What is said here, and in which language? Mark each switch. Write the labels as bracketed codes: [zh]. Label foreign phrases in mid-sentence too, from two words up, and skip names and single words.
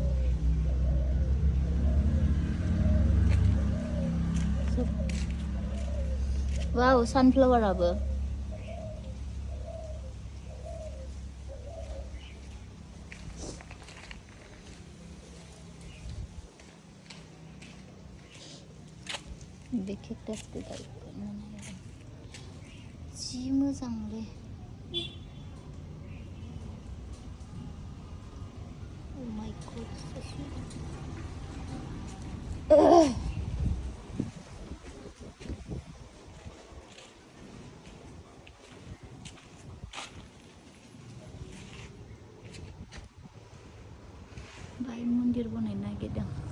[brx] वाव सानफ्लावाराबो बे केकटासखौ गायफैनो नागिरदों जि मोजांलै [en] Oh my god, so sweet. [brx] बाहाय मन्दिर बनायनो नागिरदों